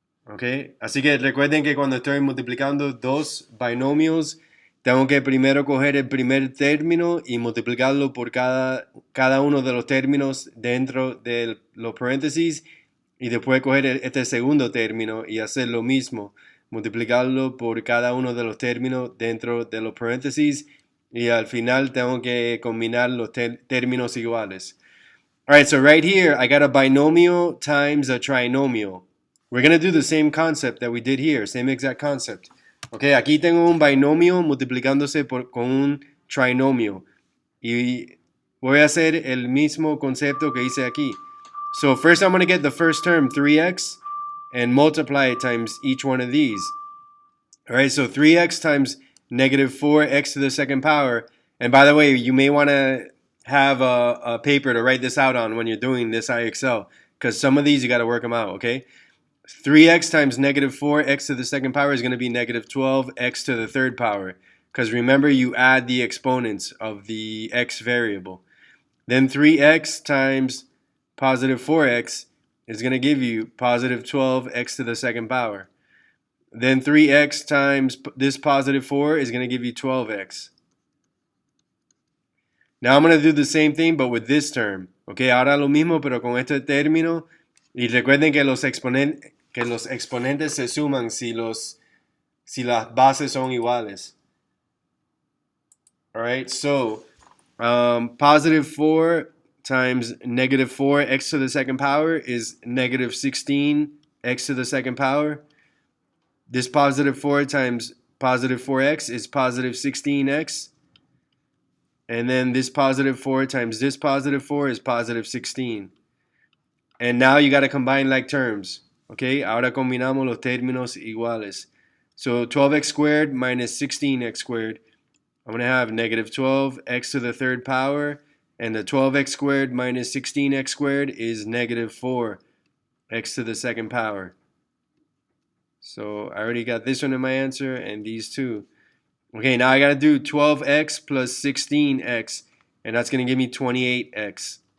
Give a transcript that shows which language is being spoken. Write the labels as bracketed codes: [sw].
[es] Okay, así que recuerden que cuando estoy multiplicando dos binomios, tengo que primero coger el primer término y multiplicarlo por cada uno de los términos dentro de los paréntesis, y después coger este segundo término y hacer lo mismo, multiplicarlo por cada uno de los términos dentro de los paréntesis, y al final tengo que combinar los términos iguales. [en] All right, so right here I got a binomial times a trinomial. We're going to do the same concept that we did here, same exact concept. [es] Okay, aquí tengo un binomio multiplicándose con un trinomio. Y voy a hacer el mismo concepto que hice aquí. [en] So first I'm going to get the first term, 3x, and multiply it times each one of these. All right, so 3x times -4x to the second power. And by the way, you may want to have a paper to write this out on when you're doing this IXL, because some of these you got to work them out, okay? 3x times -4x to the second power is going to be -12x to the third power, because remember, you add the exponents of the x variable. Then 3x times +4x is going to give you +12x to the second power. Then 3x times this +4 is going to give you 12x. Now I'm going to do the same thing but with this term. [es] Okay, ahora lo mismo pero con este término. Y recuerden que los exponentes se suman si las bases son iguales. [en] All right, so +4 times -4x to the second power is -16x to the second power. This +4 times +4x is +16x. And then this +4 times this +4 is +16. And now you got to combine like terms. [es] Okay, ahora combinamos los términos iguales. [en] So 12x squared minus 16x squared. I'm going to have -12x to the third power And the 12x squared minus 16x squared is negative 4x to the second power. So I already got this one in my answer and these two. Okay, now I got to do 12x plus 16x, and that's going to give me 28x.